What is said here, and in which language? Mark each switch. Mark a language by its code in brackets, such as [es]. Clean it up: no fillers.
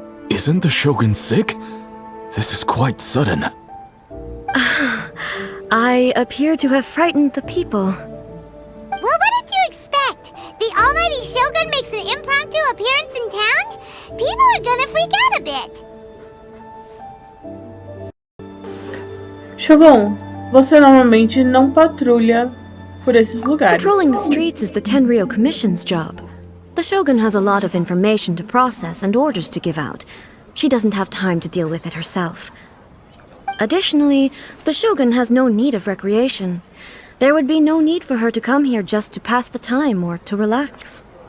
[en] Isn't the Shogun sick? This is quite sudden. I appear to have frightened the people. Well, what did you expect? The almighty Shogun makes an impromptu appearance in town? People are gonna freak out a bit. [pt] Shogun, você normalmente não patrulha por esses lugares. [en] Patrolling the streets is the Tenryou Commission's job. The Shogun has a lot of information to process and orders to give out. She doesn't have time to deal with it herself. Additionally, the Shogun has no need of recreation. There would be no need for her to come here just to pass the time or to relax.